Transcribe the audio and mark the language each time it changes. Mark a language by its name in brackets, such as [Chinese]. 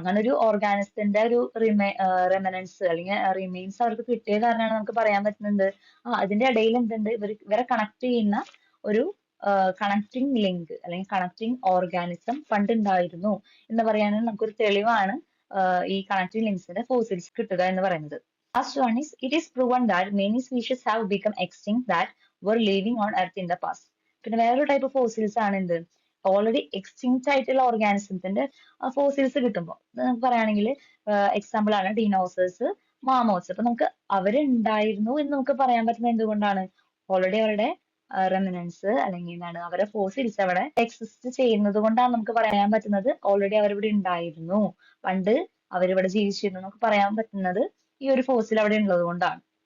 [Malayalam] അങ്ങനെ ഒരു ഓർഗാനിസത്തിന്റെ ഒരു റെമനൻസ് അല്ലെങ്കിൽ റിമെയിൻസ് അവർക്ക് കിട്ടിയ കാരണമാണ് നമുക്ക് പറയാൻ പറ്റുന്നത് അതിന്റെ ഇടയിൽ എന്തുണ്ട്, ഇവരെ കണക്ട് ചെയ്യുന്ന ഒരു കണക്ടിങ് ലിങ്ക് അല്ലെങ്കിൽ കണക്ടിങ് ഓർഗാനിസം പണ്ടുണ്ടായിരുന്നു എന്ന് പറയാനും നമുക്കൊരു തെളിവാണ് ഈ കണക്ടിങ് ലിങ്ക്സിന്റെ ഫോസിൽസ് കിട്ടുക എന്ന് പറയുന്നത്. [English] Last one is, it is proven that many species have become extinct that were living on earth in the past. [Malayalam] പിന്നെ വേറൊരു ടൈപ്പ് ഓഫ് ഫോസിൽസ് ആണ് എന്ത്? ഓൾറെഡി എക്സ്റ്റിങ്ക്റ്റ് ആയിട്ടുള്ള ഓർഗാനിസത്തിന്റെ ഫോസിൽസ് കിട്ടുമ്പോൾ നമുക്ക് പറയുകയാണെങ്കിൽ എക്സാമ്പിൾ ആണ് ഡിനോസേഴ്സ്, മാമോസ്. അപ്പൊ നമുക്ക് അവരുണ്ടായിരുന്നു എന്ന് നമുക്ക് പറയാൻ പറ്റുന്നത് എന്തുകൊണ്ടാണ്? ഓൾറെഡി അവരുടെ റെമിനൻസ് അല്ലെങ്കിൽ എന്താണ് അവരുടെ ഫോസിൽസ് അവിടെ എക്സിസ്റ്റ് ചെയ്യുന്നത് കൊണ്ടാണ് നമുക്ക് പറയാൻ പറ്റുന്നത് ഓൾറെഡി അവരിവിടെ ഉണ്ടായിരുന്നു, പണ്ട് അവരിവിടെ ജീവിച്ചിരുന്നു നമുക്ക് പറയാൻ പറ്റുന്നത് ഈ ഒരു ഫോസിൽ അവിടെ ഉള്ളത് കൊണ്ടാണ്.